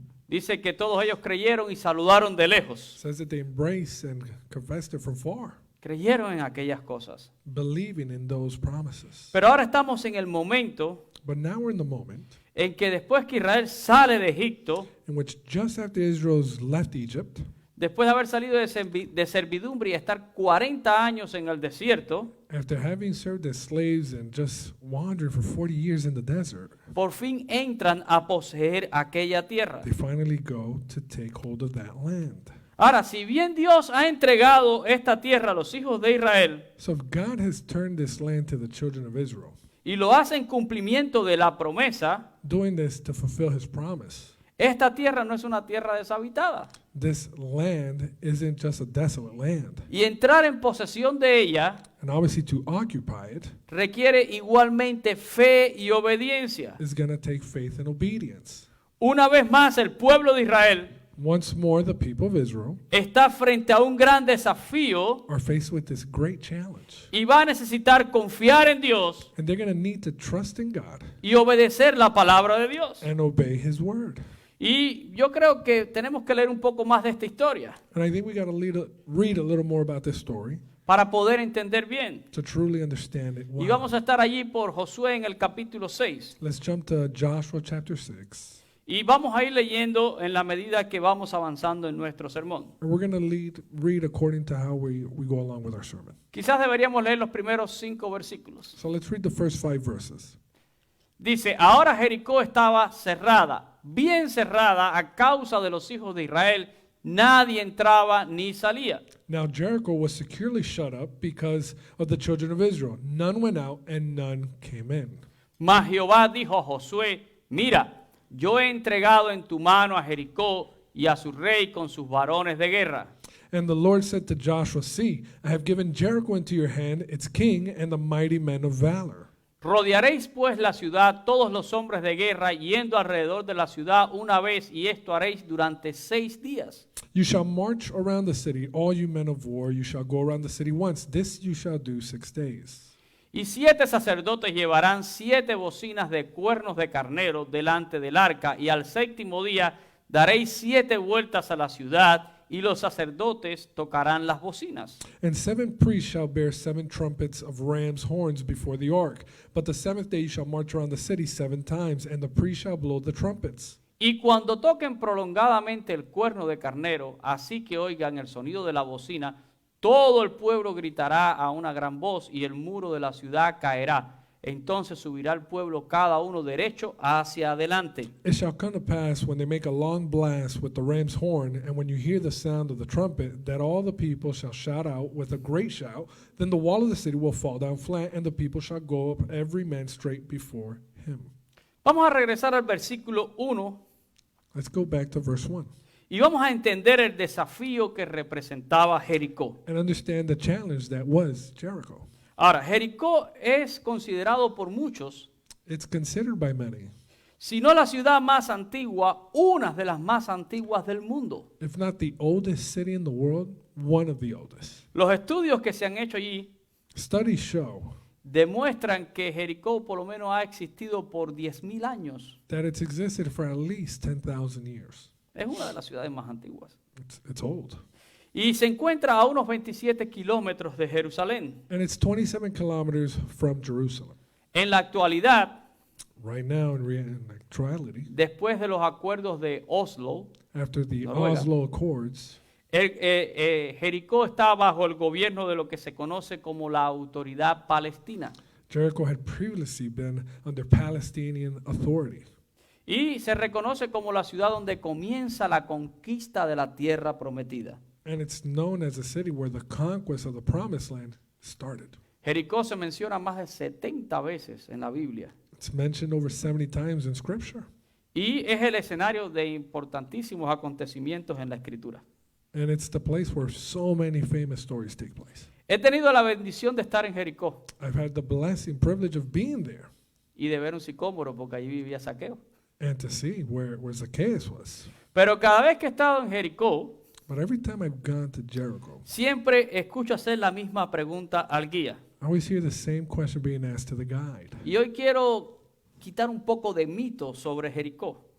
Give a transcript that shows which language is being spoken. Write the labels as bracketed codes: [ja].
[es] Dice que todos ellos creyeron y saludaron de lejos. [en] Says that they embraced and confessed it from far, [es] Creyeron en aquellas cosas. [en] believing in those promises. [es] Pero ahora estamos en el momento [en] But now we're in the moment [es] en que después que Israel sale de Egipto, [en] in which just after Israel's left Egypt, [es] después de haber salido de servidumbre y estar 40 años en el desierto, [en] after having served as slaves and just wandered for 40 years in the desert, [es] por fin entran a poseer aquella tierra. [en] they finally go to take hold of that land. [es] Ahora, si bien Dios ha entregado esta tierra a los hijos de Israel [en] So if God has turned this land to the children of Israel, [es] y lo hace en cumplimiento de la promesa, [en] doing this to fulfill his promise, [es] esta tierra no es una tierra deshabitada. [en] this land isn't just a desolate land. [es] Y entrar en posesión de ella [en] And obviously to occupy it [es] requiere igualmente fe y obediencia. [en] is going to take faith and obedience. [es] Una vez más, el pueblo de Israel [en] Once more, the people of Israel [es] está frente a un gran desafío [en] are faced with this great challenge. [es] y va a necesitar confiar en Dios [en] And they're going to need to trust in God [es] y obedecer la palabra de Dios. [en] and obey his word. [es] Y yo creo que tenemos que leer un poco más de esta historia [en] And I think we got to read a little more about this story [es] para poder entender bien. [en] to truly understand it [es] Y [en] well. [es] vamos a estar allí por Josué en el capítulo 6. [en] Let's jump to Joshua chapter 6. [es] Y vamos a ir leyendo en la medida que vamos avanzando en nuestro sermón. [en] And we're going to read according to how we go along with our sermon. [es] Quizás deberíamos leer los primeros 5 versículos. [en] So let's read the first 5 verses. [es] Dice, ahora Jericó estaba cerrada, bien cerrada a causa de los hijos de Israel. Nadie entraba ni salía. [en] Now Jericho was securely shut up because of the children of Israel. None went out and none came in. [es] Mas Jehová dijo a Josué, mira, yo he entregado en tu mano a Jericó y a su rey con sus varones de guerra. [en] And the Lord said to Joshua, see, I have given Jericho into your hand, its king, and the mighty men of valor. [es] Rodearéis pues la ciudad todos los hombres de guerra yendo alrededor de la ciudad una vez, y esto haréis durante 6 días. [en] You shall march around the city, all you men of war, you shall go around the city once. This you shall do 6 days. [es] Y 7 sacerdotes llevarán 7 bocinas de cuernos de carnero delante del arca, y al 7º día daréis 7 vueltas a la ciudad, y los sacerdotes tocarán las bocinas. [en] And 7 priests shall bear 7 trumpets of ram's horns before the ark. But the 7th day you shall march around the city 7 times, and the priests shall blow the trumpets. [es] Y cuando toquen prolongadamente el cuerno de carnero, así que oigan el sonido de la bocina, todo el pueblo gritará a una gran voz, y el muro de la ciudad caerá. Entonces subirá el pueblo cada uno derecho hacia adelante. [en] It shall come to pass when they make a long blast with the ram's horn, and when you hear the sound of the trumpet, that all the people shall shout out with a great shout. Then the wall of the city will fall down flat, and the people shall go up every man straight before him. [es] Vamos a regresar al versículo 1 [en] Let's go back to verse 1 [es] y vamos a entender el desafío que representaba Jericó. [en] and understand the challenge that was Jericho. [es] Ahora, Jericó es considerado por muchos, [en] It's considered by many, [es] si no la ciudad más antigua, una de las más antiguas del mundo. [en] if not the oldest city in the world, one of the oldest. [es] Los estudios que se han hecho allí [en] Studies show [es] demuestran que Jericó por lo menos ha existido por 10.000 años. [en] that it's existed for at least 10,000 years. [es] Es una de las ciudades más antiguas. [en] It's old. [es] Y se encuentra a unos 27 kilómetros de Jerusalén. [en] And it's 27 kilometers from Jerusalem. [es] En la actualidad, [en] Right now, in actuality, [es] después de los acuerdos de Oslo, [en] after the [es] Noruega. [en] Oslo Accords, [es] Jericó está bajo el gobierno de lo que se conoce como la Autoridad Palestina. [en] Jericho had previously been under Palestinian authority. [es] Y se reconoce como la ciudad donde comienza la conquista de la tierra prometida. [en] And it's known as a city where the conquest of the Promised Land started. [es] Jericó se menciona más de 70 veces en la Biblia. [en] It's mentioned over 70 times in Scripture. [es] Y es el escenario de importantísimos acontecimientos en la Escritura. [en] And it's the place where so many famous stories take place. [es] He tenido la bendición de estar en Jericó [en] I've had the blessing, privilege of being there [es] y de ver un sicómoro porque allí vivía Saqueo. [en] and to see where Zacchaeus was. [es] Pero cada vez que he estado en Jericó, [en] But every time I've gone to Jericho, [es] siempre escucho hacer la misma pregunta al guía. [en] I always hear the same question being asked to the guide. [es] Y hoy quiero quitar un poco de mito sobre Jericó.